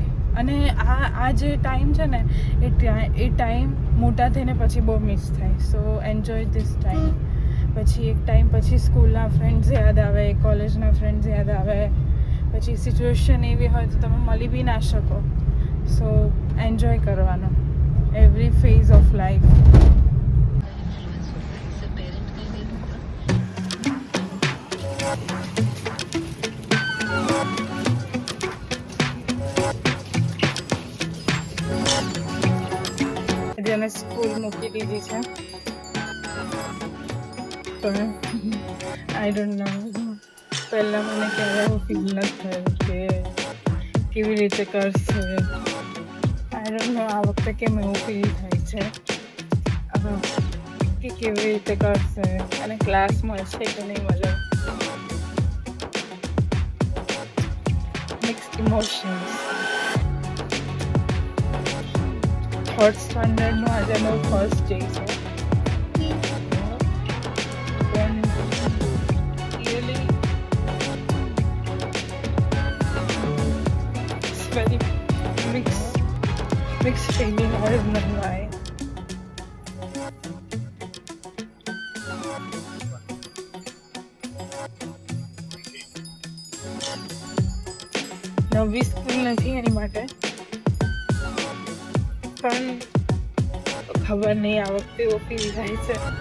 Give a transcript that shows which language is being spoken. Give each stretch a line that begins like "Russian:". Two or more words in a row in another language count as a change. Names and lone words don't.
Gujarati: અને આ જે ટાઈમ છે ને એ ટાઈમ મોટા થઈને પછી બહુ મિસ થાય.
English: so enjoy this time.
Gujarati: પછી એક ટાઈમ પછી સ્કૂલના ફ્રેન્ડ્સ યાદ આવે, કોલેજના ફ્રેન્ડ્સ યાદ આવે. પછી સિચ્યુએશન એવી હોય તો તમે મળી બી ના શકો.
English: so enjoy કરવાનો every phase of life.
Gujarati: જેને સ્કૂલ મૂકી દીધી છે પણ
English: I don't know.
Gujarati: પહેલાં મને ક્યારે એવું ફીલ ન થયું કે કેવી રીતે કરશે.
English: I don't know
Gujarati: આ વખતે કેમ એવું ફીલ થાય છે કે કેવી રીતે કરશે અને ક્લાસ મળશે કે નહીં મળે.
English: mixed emotions. Third standard
Gujarati: નો આજે એનો
English: first day છે. પણ really it's very mixed feeling. I don't know why.
Gujarati: નવી સ્કૂલ નથી એની માટે, પણ ખબર નહીં આ વખતે એવો ફીલ થાય છે.